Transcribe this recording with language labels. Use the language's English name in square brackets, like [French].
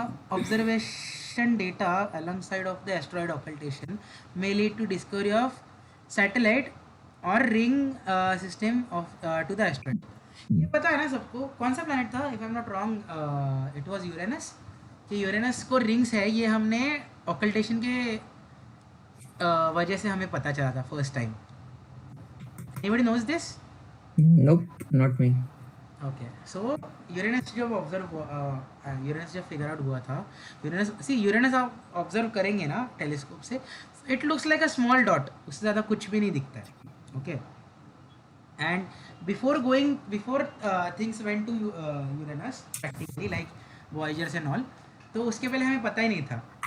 [English] Observation data alongside of the asteroid occultation may lead to discovery of satellite or ring system of to the asteroid. [Hindi] ये पता है ना सबको, कौन सा प्लैनेट था, [English] If I am not wrong it was Uranus. [Hindi] कि Uranus को रिंग्स है, ये हमने ऑकल्टेशन के वजह से हमें पता चला था first time. [English] Anybody knows this? Nope, not me. [Hindi] Okay, so Uranus जब यूरेनस जब फिगर आउट हुआ था, यूरेनस आप ऑब्जर्व करेंगे ना टेलीस्कोप से, [English] it looks like a small dot, [Hindi] उससे ज़्यादा कुछ भी नहीं दिखता है. [English] okay, and before things went to Uranus practically like Voyagers and all, [Hindi] तो उसके पहले हमें पता ही नहीं था.